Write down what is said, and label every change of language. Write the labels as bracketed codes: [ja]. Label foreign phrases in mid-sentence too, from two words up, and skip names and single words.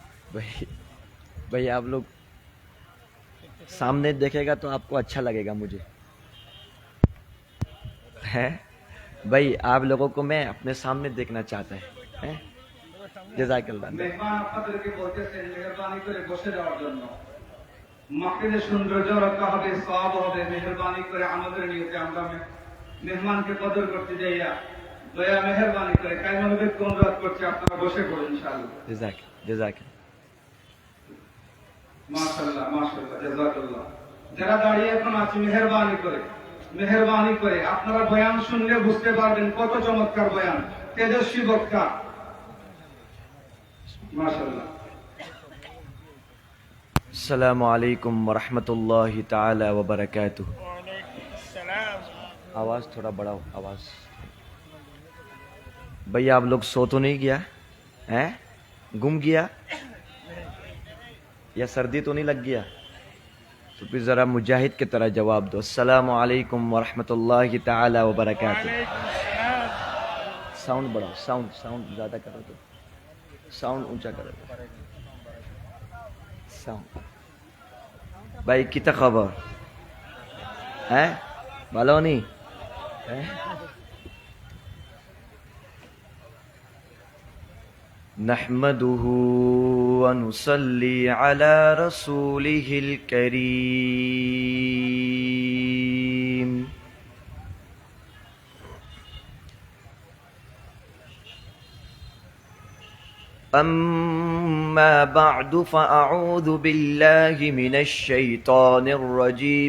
[ur] بھائی بھائی آپ لوگ سامنے دیکھے گا تو آپ کو اچھا لگے گا مجھے ہے بھائی آپ لوگوں کو میں اپنے سامنے دیکھنا چاہتا ہے [ar] جزاک اللہ [bn] মেহমান আপনাদেরকে বলতেছেন মেহেরবানি করে বসে যাওয়ার জন্য মাহফিলের সৌন্দর্য রক্ষা হবে সওয়াব হবে মেহেরবানি করে আমাদের নিয়তে আমরা মেহমানকে কদর করতে যাইয়া দয়া মেহেরবানি করে কায়মনোবেগ অনুরোধ করছি আপনারা বসে পড়ুন ইনশাআল্লাহ جزاک মাশাআল্লাহ মাশাআল্লাহ জাযাকাল্লাহ যারা দাঁড়িয়ে এখন আছি মেহেরবানি করে আপনারা বয়ান শুনলে বুঝতে পারবেন কত চমৎকার বয়ান তেজস্বী বক্তা মাশাআল্লাহ [ar] السلام علیکم ورحمۃ اللہ تعالی وبرکاتہ. [ur] آواز تھوڑا بڑھاؤ آواز. بھائی آپ لوگ سو تو نہیں گیا ہیں؟ گم گیا یا سردی تو نہیں لگ گیا؟ تو پھر ذرا مجاہد کی طرح جواب دو. [ar] السلام علیکم ورحمۃ اللہ تعالی وبرکاتہ. [ur] ساؤنڈ بڑھاؤ, ساؤنڈ زیادہ کرو تو ساؤنڈ اونچا کرو. ساؤنڈ بھائی کتا خبر ہے بھلو نہیں [ar] نحمده ونصلي على رسوله الكريم. أما بعد فأعوذ بالله من الشيطان الرجيم.